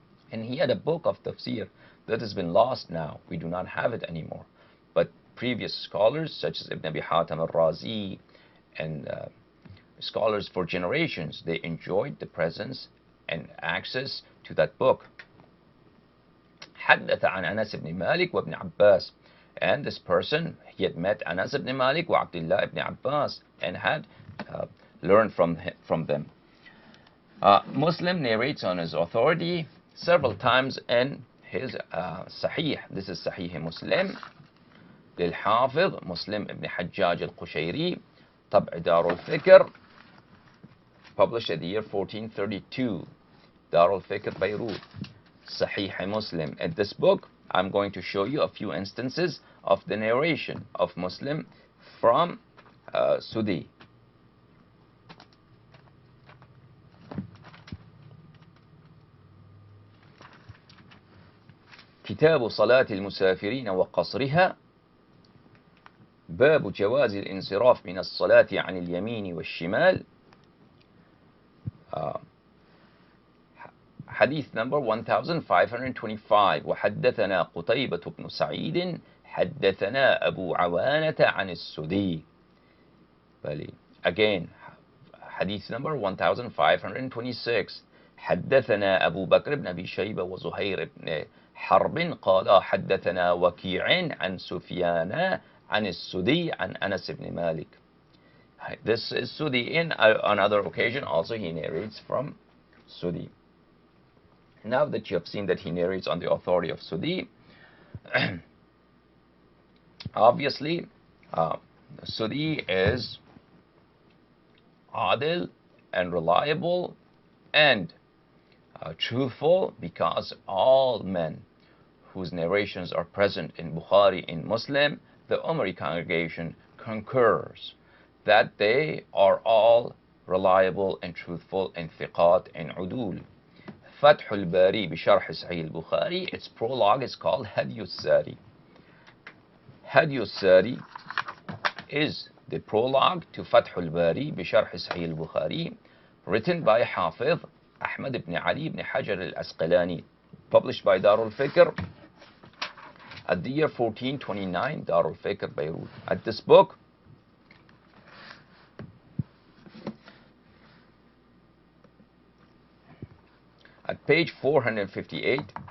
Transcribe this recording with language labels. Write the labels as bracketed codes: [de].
[en] And he had a book of tafsir that has been lost now. We do not have it anymore. But previous scholars, such as Ibn Abi Hatim al-Razi, and scholars for generations, they enjoyed the presence and access to that book. [ar] حدث عن أنس بن مالك وابن عباس. [en] And this person, he had met Anas ibn Malik wa Abdullah ibn Abbas and had learned from them. Muslim narrates on his authority several times in his Sahih. This is Sahih Muslim, للحافظ Muslim ibn Hajjaj al-Qushayri, [ar] طبع دار الفكر, [en] published at the year 1432, Dar al-Fikr, Beirut. Sahih Muslim. In this book, I'm going to show you a few instances of the narration of Muslim from Sudi. [ar] كتاب صلاة المسافرين وقصرها، باب جواز الانصراف من الصلاة عن اليمين والشمال. حديث number 1525. وحدثنا قتيبة بن سعيد حدثنا أبو عوانة عن السدي. [en] Again, حديث number 1526. [ar] حدثنا أبو بكر بن أبي شيبة وزهير بن حرب قال حدثنا وكيع عن سفيان عن السدي عن أنس بن مالك. [en] This is Sudi. In another occasion also he narrates from Sudi. Now that you have seen that he narrates on the authority of Sudi, obviously Sudi is adil and reliable and truthful, because all men whose narrations are present in Bukhari and Muslim, the Umari congregation concurs that they are all reliable and truthful and thiqat and udul. Fath al-Bari بشرح Sahih al-Bukhari, its prologue is called Hadi al-Sari. Hadi al-Sari is the prologue to Fath al-Bari بشرح Sahih al-Bukhari, written by Hafiz Ahmad ibn Ali ibn Hajar al-Asqalani, published by Darul Fikr at the year 1429, Darul Fikr, Beirut. At this book, at page 458,